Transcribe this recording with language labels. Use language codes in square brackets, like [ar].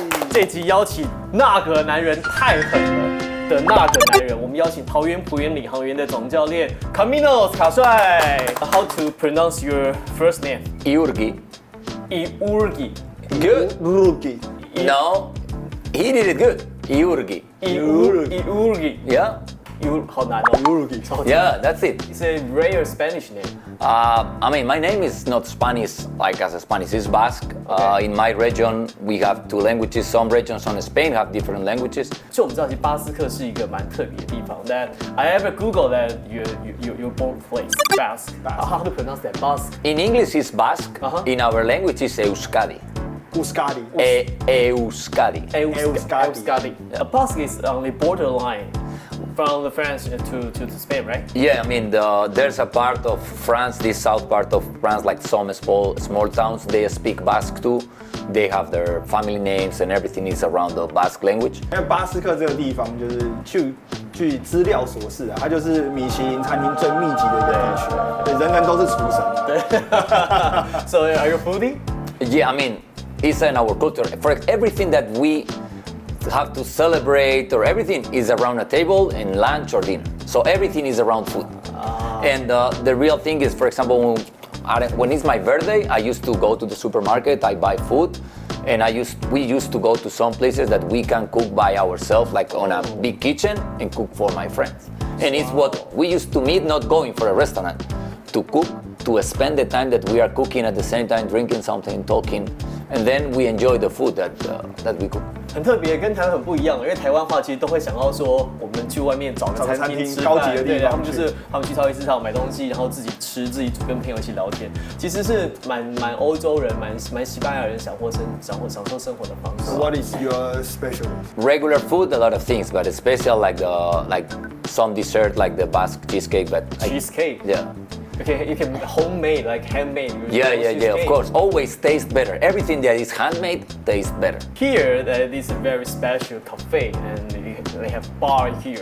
[zh] 这集邀请那个男人太狠了的那个男人，我们邀请桃园璞园领航员的总教练卡米诺斯卡帅。 [en] How to pronounce your first name? Iurgi. Iurgi. Good? Rugi. No, he did it good. Iurgi. Iurgi. Yeah. [zh] 好难哦。 [en] Rugi. Yeah, that's it. It's a rare Spanish name. I mean, my name is not Spanish like as a Spanish, it's Basque. Okay. In my region, we have two languages. Some regions on Spain have different languages. [zh] 就我们知道，其实巴斯克是一个蛮特别的地方。 [en] That I ever Google that your birthplace Basque. How to pronounce that Basque? In English, it's Basque. In our language, it's Euskadi. Euskadi. Euskadi. Euskadi. Basque is on the borderline from the France to Spain, right? Yeah, I mean, there's a part of France, this south part of France, like some small towns, they speak Basque too. They have their family names and everything is around the Basque language. [zh] 因为巴斯克这个地方就是据资料所示啊，它就是米其林餐厅最密集的一个地区，对，人人都是厨神。 [en] 对。So are you a foodie? Yeah, I mean, it's in our culture. For everything that we have to celebrate or everything is around a table and lunch or dinner. So everything is around food. And the real thing is, for example, when it's my birthday, I used to go to the supermarket, I buy food, and we used to go to some places that we can cook by ourselves, like on a big kitchen, and cook for my friends. And it's what we used to meet, not going for a restaurant, to cook, to spend the time that we are cooking at the same time, drinking something, talking, and then we enjoy the food that we cook. [zh] 很特别，跟台湾很不一样，因为台湾话其实都会想到说，我们去外面找个餐厅吃饭，高级的地方，对，他们去超级市场买东西，然后自己吃，自己煮，跟朋友一起聊天，其实是蛮欧洲人，蛮西班牙人享受生活的方式。 [en] What is your specialty? Regular food, a lot of things, but special like some dessert like the Basque cheesecake. But cheesecake. Yeah. Okay, you can homemade, like handmade. Yeah. Of course, always tastes better. Everything that is handmade tastes better. Here, that is a very special cafe, and they have bar here.